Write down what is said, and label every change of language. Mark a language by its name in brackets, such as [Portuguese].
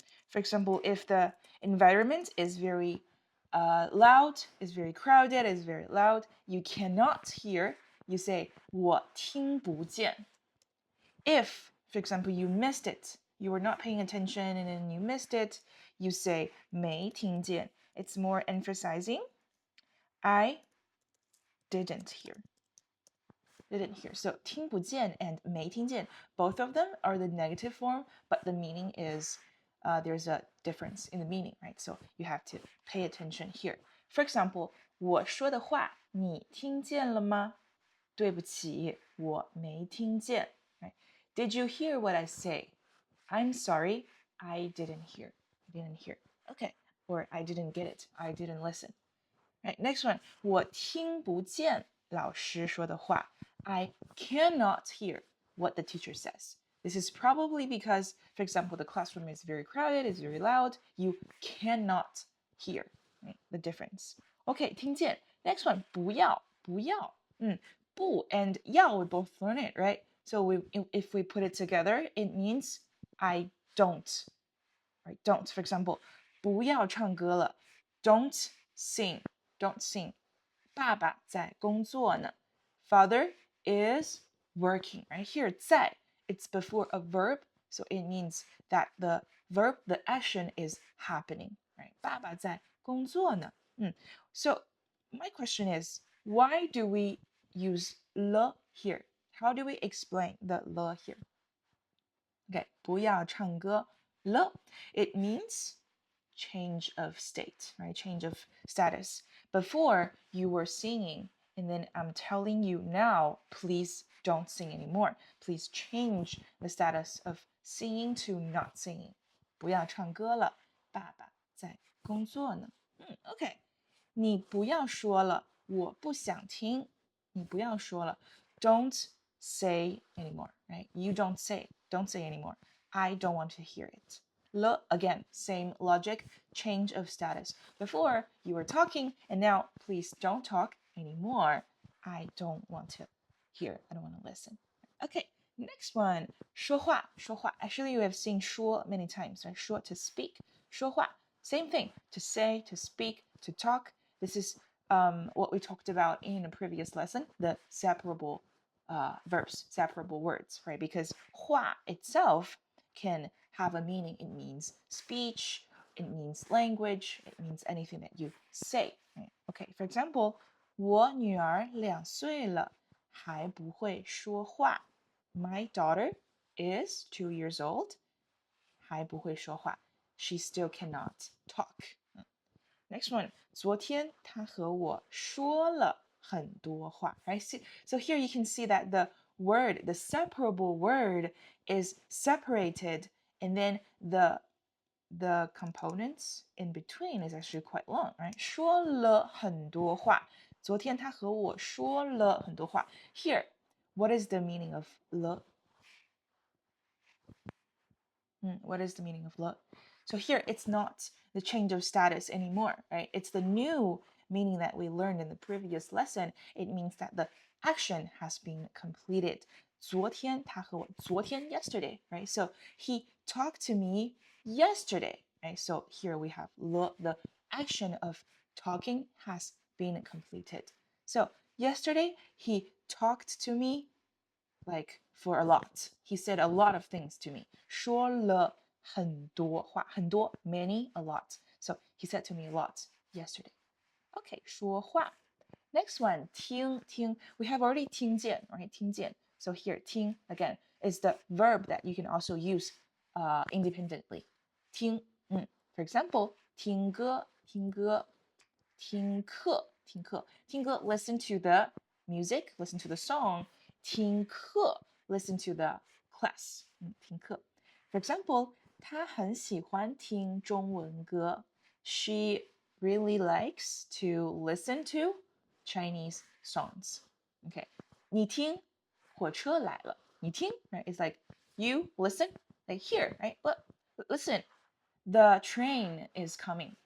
[English] For example, if the environment is very loud, is very crowded, is very loud, you cannot hear, you say [Chinese] 我听不见 [English] If, for example, you missed it, you were not paying attention and then you missed it, you say [Chinese] 没听见 [English] It's more emphasizing I didn't hear. didn't hear. So [Chinese] 听不见 [English] and [Chinese] 没听见, [English] both of them are the negative form, but the meaning is there's a difference in the meaning, right? So you have to pay attention here. [Chinese] For example, 我说的话你听见了吗？对不起，我没听见。 [English] Right? Did you hear what I say? I'm sorry, I didn't hear. I didn't hear. Okay. Or I didn't get it. I didn't listen. Right, next one. [Chinese] 我听不见老师说的话。 [English] I cannot hear what the teacher says. This is probably because, for example, the classroom is very crowded, it's very loud. You cannot hear, right, the difference. Okay, 听见.Next one. 不要,不要. 不 and 要, we both learn it, right? So if we put it together, it means I don't. Right? Don't. [Chinese] For example, 不要唱歌了. [English] Don't sing. Don't sing. [Chinese] 爸爸在工作呢. [English] Father is working. Right here, 在, it's before a verb, so it means that the verb, the action is happening. Right? [Chinese] 爸爸在工作呢. [English] So my question is, why do we use 了 here? How do we explain the 了 here? Okay, [Chinese] 不要唱歌了. [English] It means change of state, right? Change of status. Before you were singing, and then I'm telling you now, please don't sing anymore. Please change the status of singing to not singing. [Chinese] 不要唱歌了，爸爸在工作呢。 Okay. 你不要说了，我不想听。你不要说了。 [English] Don't say anymore, right? You don't say anymore. I don't want to hear it. 了 again, same logic, change of status. Before you were talking, and now please don't talk anymore. I don't want to hear. I don't want to listen. Okay, next one. [Chinese] 说话, 说话. [English] Actually, you have seen 说 many times, right? 说 to speak. 说话.Same thing. To say, to speak, to talk. This is what we talked about in a previous lesson, the separable verbs, separable words, right? Because 话 itself can have a meaning. It means speech, it means language, it means anything that you say. Right? [Chinese] Okay, for example, 我女儿2岁了，还不会说话。 [English] My daughter is 2 years old, [Chinese] 还不会说话. [English] She still cannot talk. Next one, [Chinese] 昨天他和我说了很多话. [English] Right? So here you can see that the word, the separable word, is separated, and then the components in between is actually quite long, right? [Chinese] 说了很多话. 昨天他和我说了很多话. [English] Here, what is the meaning of 了? What is the meaning of 了?So here, it's not the change of status anymore, right? It's the new meaning that we learned in the previous lesson. It means that the action has been completed. [Chinese] 昨天他和我, [English] 昨天 yesterday, right? So he talked to me yesterday, right? So here we have 了, the action of talking has been completed. So yesterday he talked to me like for a lot. He said a lot of things to me. [Chinese] 说了很多话, [English] 很多, many, a lot. So he said to me a lot yesterday. Okay, 说话. Next one, 听, 听.We have already 听见, right? [Chinese] 听见. [English] So here, 听, again, is the verb that you can also use independently. 听, For example, [Chinese] 听歌, 听歌. 听课, 听课. [English] 听歌, listen to the music, listen to the song. [Chinese] 听课, [English] listen to the class. [Chinese] 听课. For example, 她很喜欢听中文歌. [English] She really likes to listen to Chinese songs. [Chinese] Okay. 你听,火车来了.你听, right? [English] It's like you listen, like here, right? But listen, the train is coming.